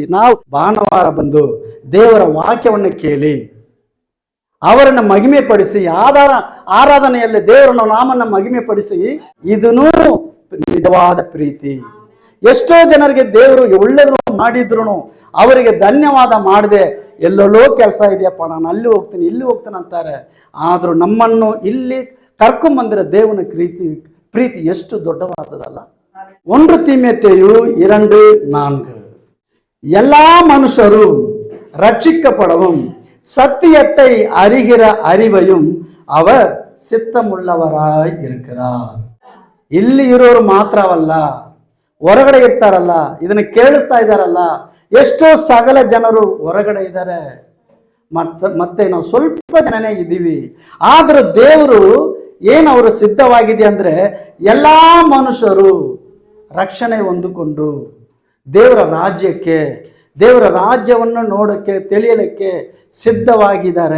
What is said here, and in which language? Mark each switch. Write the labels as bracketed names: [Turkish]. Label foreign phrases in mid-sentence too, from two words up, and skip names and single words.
[Kannada] ನಾವು ಭಾನುವಾರ ಬಂದು ದೇವರ ವಾಕ್ಯವನ್ನು ಕೇಳಿ ಅವರನ್ನು ಮಹಿಮೆ ಪಡಿಸಿ ಆರಾಧನೆಯಲ್ಲಿ ದೇವರನ್ನು ನಾಮನ್ನ ಮಹಿಮೆ ಪಡಿಸಿ, ಇದನ್ನೂ ನಿಜವಾದ ಪ್ರೀತಿ. ಎಷ್ಟೋ ಜನರಿಗೆ ದೇವರು ಒಳ್ಳೆದ್ರು ಮಾಡಿದ್ರು ಅವರಿಗೆ ಧನ್ಯವಾದ ಮಾಡದೆ ಎಲ್ಲೆಲ್ಲೋ ಕೆಲಸ ಇದೆಯಪ್ಪ, ನಾನು ಅಲ್ಲಿ ಹೋಗ್ತೀನಿ ಇಲ್ಲಿ ಹೋಗ್ತೀನಿ ಅಂತಾರೆ. ಆದ್ರೂ ನಮ್ಮನ್ನು ಇಲ್ಲಿ ಕರ್ಕೊಂಬಂದಿರೋ ದೇವನ ಪ್ರೀತಿ ಎಷ್ಟು ದೊಡ್ಡವಾದದಲ್ಲ. [Tamil] 1 தீமோத்தேயு 2:4 எல்லா மனுஷரும் ரட்சிக்கப்படவும் சத்தியத்தை அறிகிற அறிவையும் அவர் ಸಿದ್ಧವುಳ್ಳವರಾய் இருக்கிறார். [Kannada] ಇಲ್ಲಿ ಇರೋರು ಮಾತ್ರವಲ್ಲ, ಹೊರಗಡೆ ಇರ್ತಾರಲ್ಲ, ಇದನ್ನ ಕೇಳಿಸ್ತಾ ಇದ್ದಾರಲ್ಲ, ಎಷ್ಟೋ ಸಕಲ ಜನರು ಹೊರಗಡೆ ಇದ್ದಾರೆ, ಮತ್ತೆ ನಾವು ಸ್ವಲ್ಪ ಜನನೇ ಇದ್ದೀವಿ. ಆದ್ರೂ ದೇವರು ಅವರು ಸಿದ್ಧವಾಗಿದೆ ಅಂದ್ರೆ ಎಲ್ಲಾ ಮನುಷ್ಯರು ರಕ್ಷಣೆ ಹೊಂದಿಕೊಂಡು ದೇವರ ರಾಜ್ಯವನ್ನು ನೋಡಕ್ಕೆ ತಿಳಿಯಲಿಕ್ಕೆ ಸಿದ್ಧವಾಗಿದ್ದಾರೆ.